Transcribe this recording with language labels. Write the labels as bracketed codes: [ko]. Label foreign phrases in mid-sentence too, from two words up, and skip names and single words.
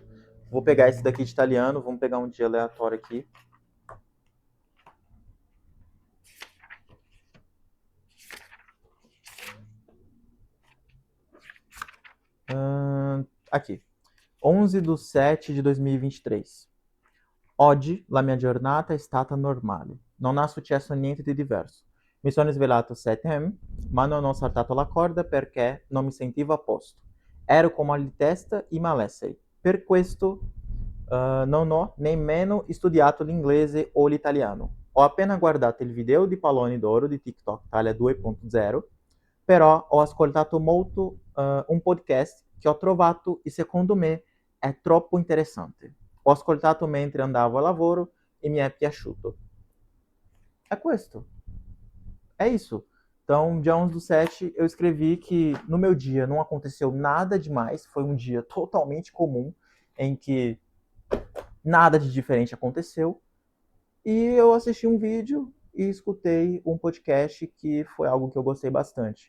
[pt] Vou pegar esse daqui de italiano, vamos pegar um dia aleatório aqui. Aqui. 11/7/2023. [it] Oggi la mia giornata è stata normale. Non è successo niente di diverso. Mi sono svegliato 7 ma non ho saltato la corda perché non mi sentivo a posto. Ero con mal di testa e malessere. Per questo non ho nemmeno studiato l'inglese o l'italiano. Ho appena guardato il video di Palloni d'Oro di TikTok Italia 2.0, però ho ascoltato molto un podcast che ho trovato e secondo me è troppo interessante. Ho ascoltato mentre andavo a lavoro e mi è piaciuto. É questo. [pt] É isso. Então, dia 11/7, eu escrevi que no meu dia não aconteceu nada demais, foi um dia totalmente comum, em que nada de diferente aconteceu, e eu assisti um vídeo e escutei um podcast que foi algo que eu gostei bastante.